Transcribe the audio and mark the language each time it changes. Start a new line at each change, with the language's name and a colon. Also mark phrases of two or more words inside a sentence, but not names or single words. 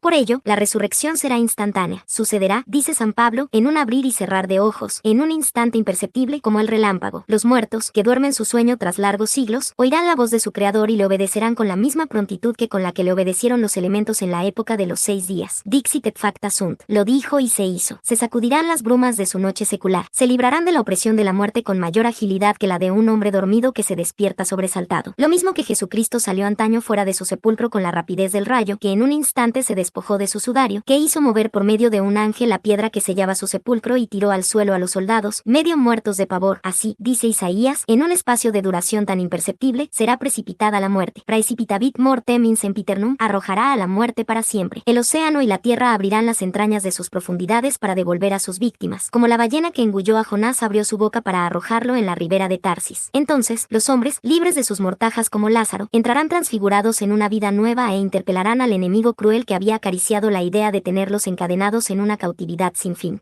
Spanish: Por ello, la resurrección será instantánea. Sucederá, dice San Pablo, en un abrir y cerrar de ojos, en un instante imperceptible como el relámpago. Los muertos, que duermen su sueño tras largos siglos, oirán la voz de su Creador y le obedecerán con la misma prontitud que con la que le obedecieron los elementos en la época de los 6 días.
Latin: Dixit et facta sunt.
Spanish: Lo dijo y se hizo. Se sacudirán las brumas de su noche secular. Se librarán de la opresión de la muerte con mayor agilidad que la de un hombre dormido que se despierta sobresaltado. Lo mismo que Jesucristo salió antaño fuera de su sepulcro con la rapidez del rayo, que en un instante se despojó de su sudario, que hizo mover por medio de un ángel la piedra que sellaba su sepulcro y tiró al suelo a los soldados, medio muertos de pavor. Así, dice Isaías, en un espacio de duración tan imperceptible, será precipitada la muerte.
Latin: Praecipitavit mortem in sempiternum,
Spanish: arrojará a la muerte para siempre. El océano y la tierra abrirán las entrañas de sus profundidades para devolver a sus víctimas, como la ballena que engulló a Jonás abrió su boca para arrojarlo en la ribera de Tarsis. Entonces, los hombres, libres de sus mortajas como Lázaro, entrarán transfigurados en una vida nueva e interpelarán al enemigo cruel que había acariciado la idea de tenerlos encadenados en una cautividad sin fin.